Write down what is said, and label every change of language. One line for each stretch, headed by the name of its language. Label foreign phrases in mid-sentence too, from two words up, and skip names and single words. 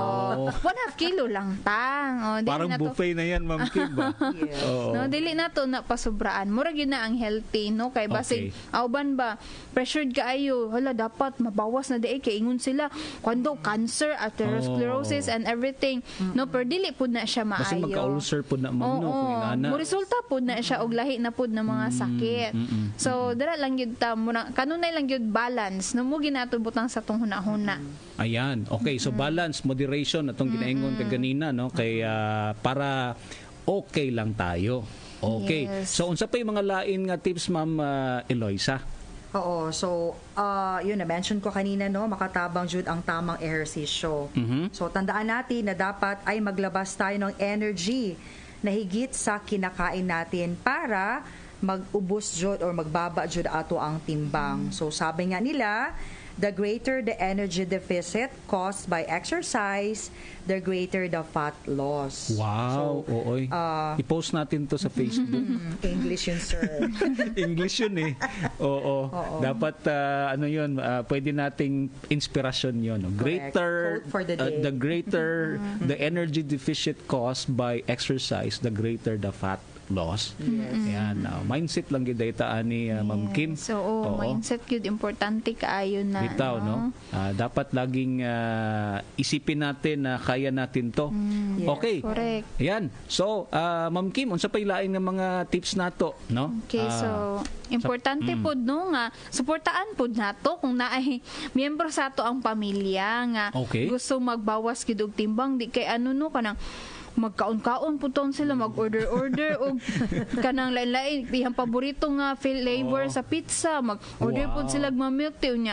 Cebuano: 1/2 kilo lang tang.
Filipino: Parang buffet na yan, Ma'am Kim, ba?
Cebuano: No, dili nato na pasubraan. Mura gyud na ang healthy, no, kay basig auban ba pressured kaayo, hala dapat mabawas na di kay ingon sila kuando cancer,
English: atherosclerosis and everything.
Cebuano: No, pero dili pud na siya maayo. Kasi magka-ulcer pud na mo mo resulta pud na siya og lahi na pud na mga sakit. So dira lang gyud ta muna kanunay lang gyud balance no mo ginato butang sa tong hunahuna. Ayan. Okay, so balance, moderation atong ginaingon kay ganina, no,
Filipino: kay para okay lang tayo. Okay. Yes.
Cebuano: So unsa pa yung mga lain nga tips, Ma'am Eloisa? Oo.
Filipino: So, yun na-mention ko kanina, no,
Cebuano: makatabang jud
Filipino: ang tamang ehersisyo. So, tandaan natin na dapat ay maglabas tayo ng energy na higit sa kinakain natin para
Cebuano: mag-ubos jud
Filipino: or
Cebuano: magbaba jud ato ang timbang.
Filipino: So, sabi nga nila,
English: the greater the energy deficit caused by exercise, the greater the fat loss.
Filipino: Wow, so, i-post natin to sa Facebook. English yun, sir. English yun eh. Oo. Dapat, yun, pwede nating inspirasyon yun.
English: Greater, the greater the energy deficit caused by exercise, the greater the fat loss.
Cebuano: Ayan, mindset lang gid dayta ani Ma'am Kim. So, mindset gyud importante kaayo na. Bitaw, no?
Filipino: Dapat laging isipin natin na kaya natin to. Okay. Correct. Ayan.
Cebuano: So, Ma'am Kim, unsa pa ilain nga mga tips nato, no? Okay, so importante pod no nga suportaan pod nato kung naay miyembro sa ato ang pamilya nga gusto magbawas gid og timbang di kay kanang magkaon-kaon puton sila, mag-order og kanang lain-lain iyang paborito nga flavor sa pizza, mag-order pud sila milk tea niya.